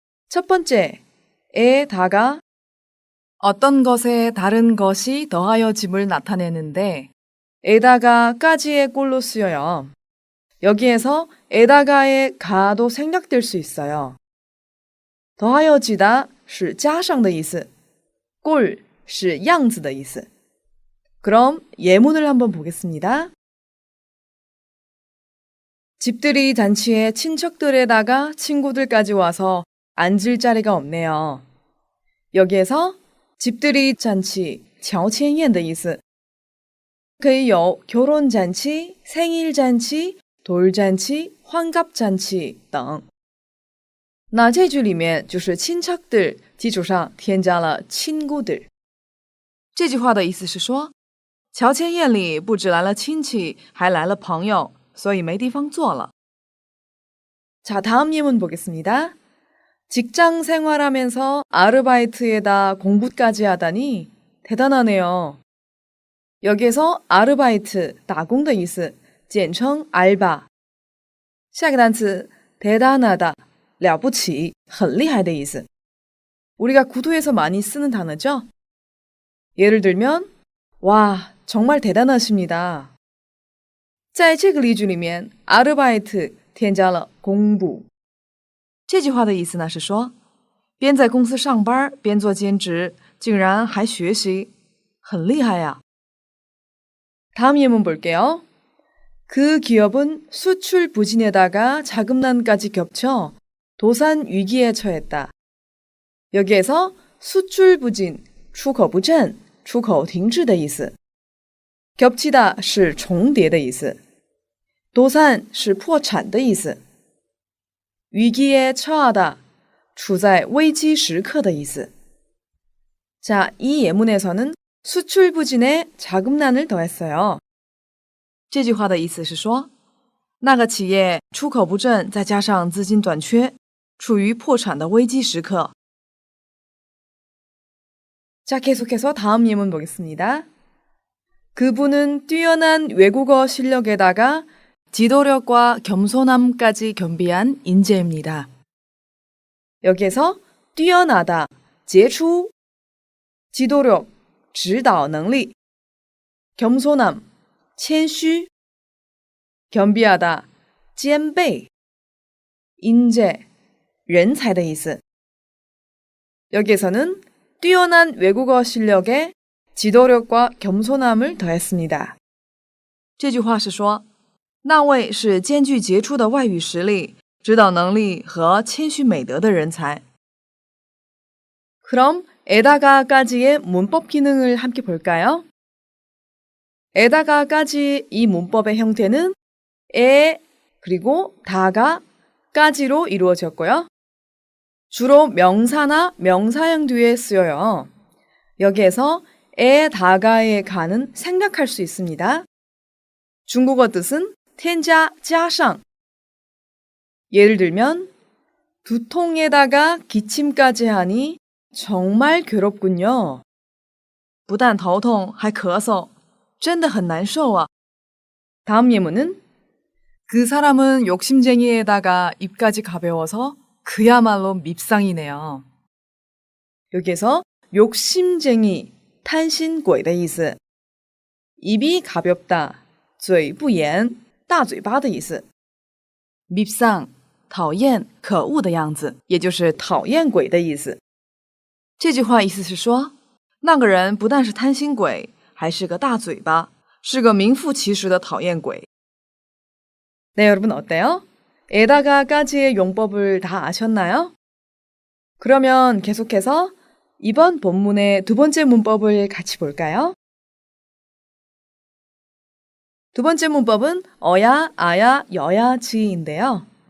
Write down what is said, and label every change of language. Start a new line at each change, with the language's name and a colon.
Korean: 첫 번째, 에다가 어떤 것에 다른 것이 더하여짐을 나타내는데 에다가까지의 꼴로 쓰여요. 여기에서 에다가의 가도 생략될 수 있어요.
Chinese: 더하여지다 是加上的意思, 꼴是样子的意思.
Korean: 그럼 예문을 한번 보겠습니다. 집들이 잔치에 친척들에다가 친구들까지 와서 앉을 자리가 없네요. 여기에서
Chinese: 집들이 잔치, 乔迁宴的意思. 可以有 결혼잔치, 생일잔치, 돌잔치, 환갑잔치等。那这句里面就是친척들基础上添加了친구들。这句话的意思是说，乔迁宴里不止来了亲戚，还来了朋友，所以没地方坐了。
Korean: 자, 다음 예문 보겠습니다. 직장 생활하면서 아르바이트에다 공부까지 하다니 대단하네요. 여기에서
Chinese: 아르바이트, 打工的意思，简称 알바。下一个单词 대단하다, 了不起,很厉害的意思。
Korean: 우리가 구두에서 많이 쓰는 단어죠? 예를 들면 와, 정말 대단하십니다.
Chinese: 在这个例句里面 아르바이트 添加了公部。这句话的意思呢是说，边在公司上班边做兼职，竟然还学习，很厉害呀。
Korean: 다음 예문 볼게요. 그 기업은 수출 부진에다가 자금난까지 겹쳐 도산 위기에 처했다. 여기에서
Chinese: 수출 부진, 出口不振,出口停滞的意思. 겹치다 是重叠的意思. 도산 是破产的意思. 위기에 처하다, 处在危机时刻的意思.
Korean: 자, 이 예문에서는 수출 부진에 자금난을 더했어요.
Chinese: 这句话的意思是说，那个企业出口不振，再加上资金短缺，处于破产的危机时刻。
Korean: 자, 계속해서 다음 예문 보겠습니다. 그분은 뛰어난 외국어 실력에다가 지도력과 겸손함까지 겸비한 인재입니다. 여기에서
Chinese: 뛰어나다, 杰出, 지도력, 指导能力, 겸손함, 谦虚, 겸비하다, 兼备, 인재, 人才的意思.
Korean: 여기에서는 뛰어난 외국어 실력에 지도력과 겸손함을 더했습니다.
Chinese: 这句话是说，那位是兼具杰出的外语实力、指导能力和谦虚美德的人才。
Korean: 그럼 에다가까지의 문법 기능을 함께 볼까요? 에다가까지 이 문법의 형태는 에 그리고 다가까지로 이루어졌고요. 주로 명사나 명사형 뒤에 쓰여요. 여기에서 에다가의 가는 생략할 수 있습니다. 중국어 뜻은 添加加上. 예를 들면 두통에다가 기침까지 하니 정말 괴롭군요.
Chinese: 不但头痛还咳嗽，真的很难受啊.
Korean: 다음 예문은 그 사람은 욕심쟁이에다가 입까지 가벼워서 그야말로 밉상이네요.
Chinese: 여기에서 욕심쟁이, 贪心鬼的意思. 입이 가볍다, 嘴不严, 大嘴巴的意思. 밉상, 讨厌、可恶的样子，也就是讨厌鬼的意思。这句话意思是说，那个人不但是贪心鬼，还是个大嘴巴，是个名副其实的讨厌鬼。
Korean: 네, 여러분 어때요? 에다가까지의 용법을 다 아셨나요? 그러면 계속해서 이번 본문의 두 번째 문법을 같이 볼까요? 두 번째 문법은 어야, 아야, 여야, 지인데요.